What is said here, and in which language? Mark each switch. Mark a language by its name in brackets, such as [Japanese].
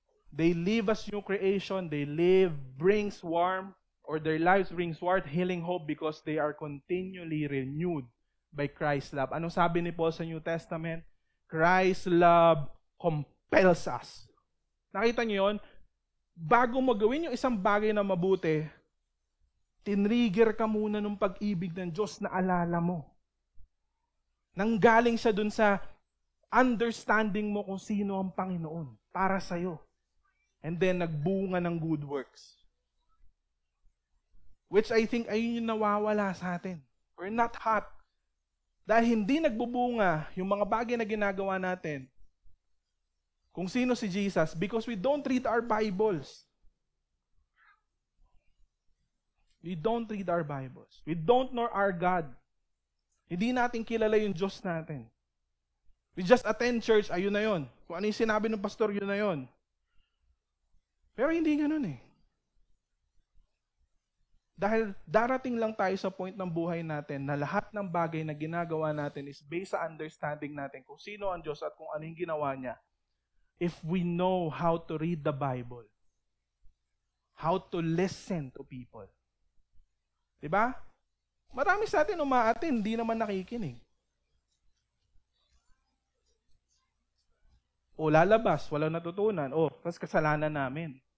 [English] They live as new creation. They live, brings warmth, or their lives brings warmth, healing, hope because they are continually renewed by Christ's love. [Filipino] Anong sabi ni Paul sa New Testament? [English] Christ's love compels us. [Filipino] Nakita niyo yun? Bago mo gawin yung isang bagay na mabuti, tinrigger ka muna ng pag-ibig ng Diyos na alala mo. Nanggaling siya dun sa understanding mo kung sino ang Panginoon para sa'yo. And then nagbunga ng good works. [English] Which I think [Filipino] ayun yung nawawala sa atin. [English] We're not hot. [Filipino] Dahil hindi nagbubunga yung mga bagay na ginagawa natin kung sino si Jesus [English] because we don't read our Bibles. We don't read our Bibles. We don't know our God. [Filipino] Hindi natin kilala yung Diyos natin. [English] We just attend church, [Filipino] ayun na yun. Kung ano yung sinabi ng pastor, yun na yun. Pero hindi ganun eh. Dahil darating lang tayo sa point ng buhay natin na lahat ng bagay na ginagawa natin is based sa understanding natin kung sino ang Diyos at kung ano yung ginawa niya. [English] If we know how to read the Bible, how to listen to people. [Filipino] Diba? Marami sa atin umaatin, hindi naman nakikinig. O lalabas, walang natutunan. O, tas kasalanan namin.